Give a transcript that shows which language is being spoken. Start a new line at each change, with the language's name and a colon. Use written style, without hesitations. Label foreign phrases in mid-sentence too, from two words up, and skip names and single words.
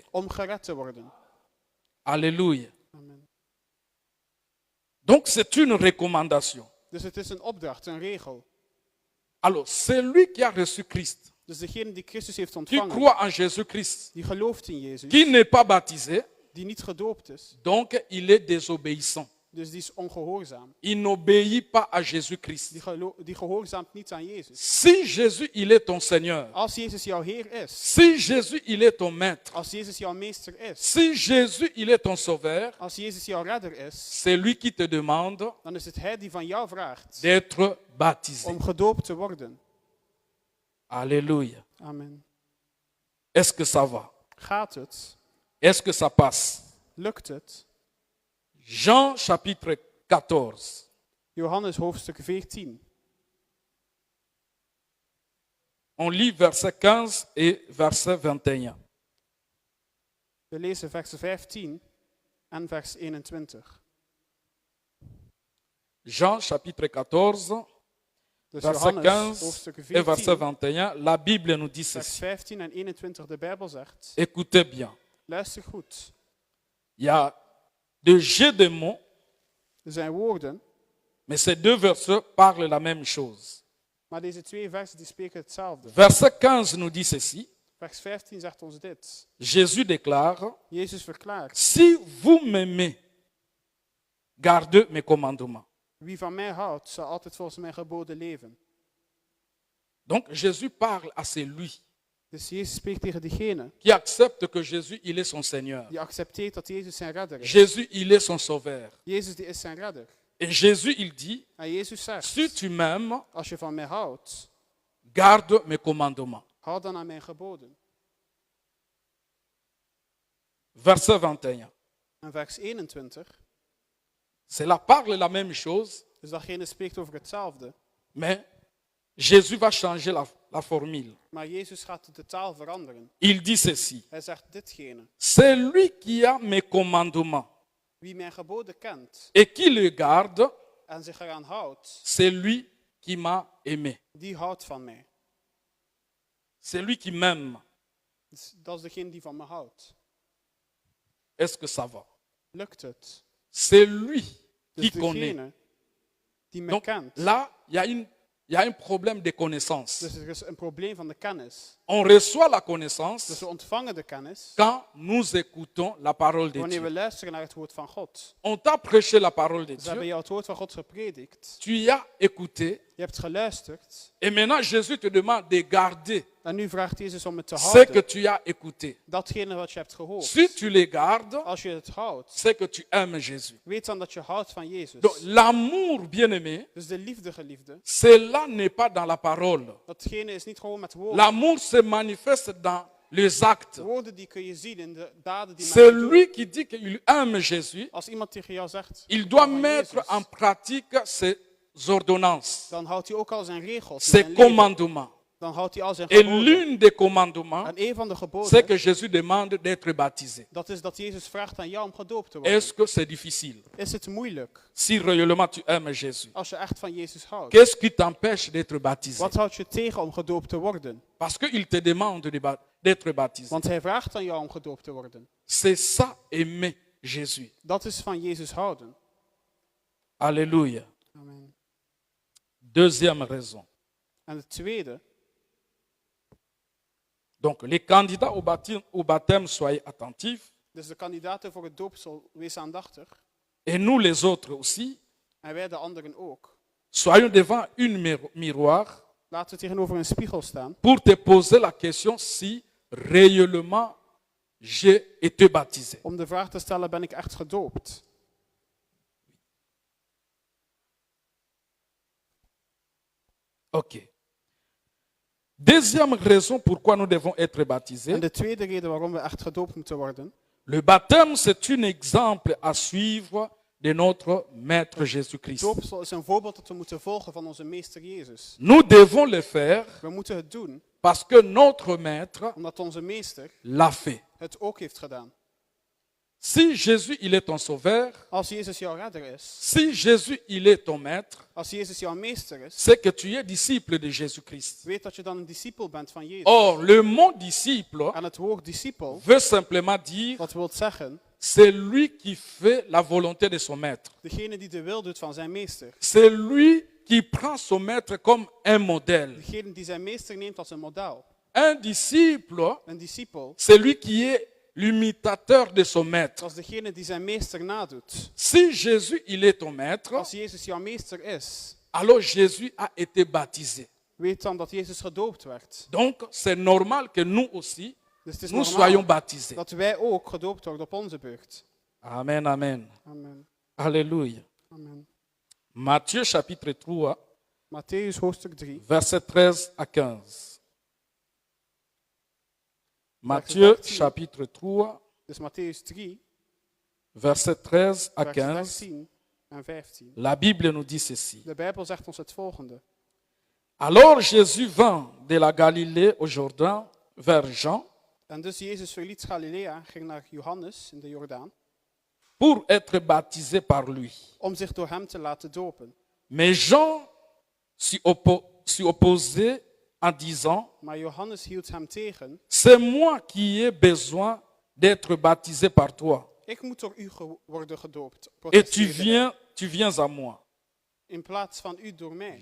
Dutch: om gered te worden.
French: Alléluia. Amen. Donc, c'est une recommandation.
Dutch: Dus het is een opdracht, een regel.
French: Alors, celui qui a reçu Christ,
Dutch: Dus degene die Christus heeft
French: qui
Dutch: ontvangen,
French: croit en Jésus-Christ,
Dutch: die gelooft in Jezus,
French: qui n'est pas baptisé,
Dutch: die niet gedoopt is,
French: donc il est désobéissant.
Dutch: dus die is ongehoorzaam.
French: Il n'obéit pas à Jésus-Christ.
Dutch: Die gehoorzaamt niet aan Jezus.
French: Si Jésus, il est ton Seigneur,
Dutch: Als Jezus jouw Heer is,
French: si Jésus, il est ton maître,
Dutch: als Jezus jouw meester is,
French: si Jésus, il est ton sauveur,
Dutch: als Jezus jouw redder is,
French: c'est lui qui te demande
Dutch: dan is het Hij die van jou vraagt
French: d'être baptisé.
Dutch: om gedoopt te worden.
French: Alléluia. Amen. Est-ce que ça va?
Dutch: Gaat het?
French: Est-ce que ça passe?
Dutch: Lukt het?
French: Jean chapitre 14.
Dutch: Johannes hoofdstuk 14.
French: On lit verset 15 et verset 21.
Dutch: We lezen vers 15 en vers 21.
French: Jean chapitre 14,
Dutch: Dus
French: verset
Dutch: Johannes 15 hoofdstuk
French: et verset 14, 21. La Bible nous dit
Dutch: vers
French: ceci.
Dutch: 15 en 21. De Bijbel zegt,
French: Écoutez bien.
Dutch: luister goed.
French: Il y a deux jeux de mots,
Dutch: Er zijn woorden,
French: mais ces deux versets parlent la même chose.
Dutch: maar deze twee versen die spreken hetzelfde.
French: Verset 15 nous dit ceci.
Dutch: Vers 15 zegt ons dit.
French: Jésus déclare,
Dutch: Jezus verklaart,
French: si vous m'aimez, gardez mes commandements.
Dutch: wie van mij houdt, zal altijd volgens mijn geboden leven.
French: Donc Jésus parle à celui
Dutch: Dus Jezus spreekt tegen diegene
French: qui accepte que Jésus, il est son Seigneur.
Dutch: die accepteert dat Jezus zijn redder is.
French: Jésus, il est son sauveur.
Dutch: Jezus die is zijn redder.
French: Et Jésus, il dit,
Dutch: En Jezus zegt,
French: si tu m'aimes,
Dutch: als je van mij houdt,
French: garde mes commandements.
Dutch: houd dan aan mijn geboden.
French: Verset 21.
Dutch: En vers 21,
French: Cela parle la même chose,
Dutch: dus datgene spreekt over hetzelfde.
French: mais Jésus va changer la formule.
Dutch: Maar Jezus gaat de taal veranderen.
French: Il dit ceci.
Dutch: Hij zegt ditgene.
French: Celui qui a mes commandements
Dutch: Wie mijn geboden kent
French: et qui le garde,
Dutch: en zich eraan houdt,
French: c'est lui qui m'a aimé.
Dutch: die houdt van mij.
French: C'est lui qui m'aime.
Dutch: Dus dat is degene die van me houdt.
French: Est-ce que ça va?
Dutch: Lukt het?
French: C'est lui qui connaît.
Dutch: degene die me
French: Donc
Dutch: kent.
French: là, il y a un problème de connaissance.
Dutch: Dus er is een probleem van de kennis.
French: On reçoit la
Dutch: Dus
French: connaissance
Dutch: we ontvangen de kennis
French: quand nous écoutons la parole de
Dutch: wanneer we
French: Dieu.
Dutch: luisteren naar het woord van God.
French: On t'a prêché la parole de
Dutch: Dus we hebben
French: Dieu,
Dutch: jou het woord van God gepredikt.
French: tu y as écouté,
Dutch: Je hebt geluisterd.
French: et maintenant Jésus te demande de garder
Dutch: En nu vraagt Jezus om het te
French: ce
Dutch: houden.
French: que tu as écouté.
Dutch: Datgene wat je hebt gehoord.
French: Si tu les gardes,
Dutch: Als je het houdt,
French: c'est que tu aimes Jésus.
Dutch: weet dan dat je houdt van Jezus.
French: Donc l'amour, bien-aimé,
Dutch: Dus de liefde, geliefde,
French: cela n'est pas dans la parole.
Dutch: datgene is niet gewoon met woorden.
French: L'amour se manifeste dans les actes.
Dutch: Woorden die kun je zien in de daden die
French: C'est
Dutch: mensen doen.
French: lui qui dit qu'il aime Jésus.
Dutch: Als iemand tegen jou zegt,
French: Il doit
Dutch: van
French: mettre
Dutch: Jezus,
French: en pratique ses ordonnances,
Dutch: dan houdt hij ook al zijn regels, in
French: ses
Dutch: zijn leven.
French: commandements.
Dutch: Dan houdt hij al zijn
French: Et
Dutch: geboden.
French: l'une des commandements,
Dutch: En een van de
French: c'est
Dutch: geboden,
French: que Jésus demande d'être baptisé.
Dutch: dat is dat Jezus vraagt aan jou om gedoopt te worden.
French: Est-ce que c'est difficile?
Dutch: Is het moeilijk
French: Si réellement tu aimes Jésus,
Dutch: als je echt van Jezus houdt?
French: qu'est-ce qui t'empêche d'être baptisé?
Dutch: Wat houdt je tegen om gedoopt te worden?
French: Parce qu'il te demande d'être baptisé.
Dutch: Want hij vraagt aan jou om gedoopt te worden.
French: C'est ça, aimer Jésus.
Dutch: Dat is van Jezus houden.
French: Alléluia. Amen. Deuxième raison.
Dutch: En de tweede,
French: Donc, les candidats au baptême, soyez attentifs.
Dutch: dus de kandidaten voor het doopsel, wees aandachtig.
French: Et nous, les autres aussi,
Dutch: En wij de anderen ook.
French: soyons devant une miroir
Dutch: Laten we tegenover een spiegel staan.
French: pour te poser la question si réellement j'ai été baptisé.
Dutch: Om de vraag te stellen, ben ik echt gedoopt? Ok.
French: Deuxième raison pourquoi nous devons être baptisés.
Dutch: En de tweede reden waarom we echt gedoopt moeten worden.
French: Le baptême, c'est un exemple à suivre de notre Maître Jésus-Christ.
Dutch: Doopsel is een voorbeeld dat we moeten volgen van onze meester Jezus.
French: Nous devons le faire
Dutch: We moeten het doen
French: parce que notre Maître
Dutch: omdat onze meester
French: l'a fait.
Dutch: het ook heeft gedaan.
French: Si Jésus, il est ton sauveur,
Dutch: Als Jezus jouw redder is,
French: si Jésus, il est ton maître,
Dutch: als Jezus jouw meester is,
French: c'est que tu es disciple de Jésus-Christ.
Dutch: weet dat je dan een discipel bent van Jezus.
French: Or, le mot disciple
Dutch: En het woord discipel,
French: veut simplement dire
Dutch: wat wil zeggen,
French: c'est lui qui fait la volonté de son maître.
Dutch: degene die de wil doet van zijn meester.
French: C'est lui qui prend son maître comme un modèle.
Dutch: Degene die zijn meester neemt als een model.
French: Un disciple,
Dutch: Een discipel,
French: c'est lui qui est l'imitateur de son maître.
Dutch: dat is degene die zijn meester nadoet.
French: Si Jésus, il est ton maître,
Dutch: Als Jezus jouw meester is,
French: alors Jésus a été baptisé.
Dutch: weet dan dat Jezus gedoopt werd.
French: Donc, c'est normal que nous aussi,
Dutch: Dus het is
French: nous soyons
Dutch: normaal
French: baptisés.
Dutch: dat wij ook gedoopt worden op onze beurt.
French: Amen, amen. Amen. Alléluia. Amen. Matthieu chapitre 3,
Dutch: Matthäus hoofdstuk 3.
French: versets 13 à 15. Matthieu chapitre 3,
Dutch: Dus Matthäus 3,
French: versets 13 à
Dutch: vers 15. 13 en 15.
French: La Bible nous dit ceci.
Dutch: De Bijbel zegt ons het volgende.
French: Alors Jésus vint de la Galilée au Jourdain vers Jean
Dutch: En dus Jezus verliet Galilea, ging naar Johannes in de Jordaan,
French: pour être baptisé par lui.
Dutch: om zich door hem te laten dopen.
French: Mais Jean s'y opposait en disant,
Dutch: Maar Johannes hield hem tegen.
French: c'est moi qui ai besoin d'être baptisé par toi.
Dutch: Ik moet door u worden gedoopt.
French: Et
Dutch: protesteerde hij.
French: tu viens à moi.
Dutch: In plaats van u door mij.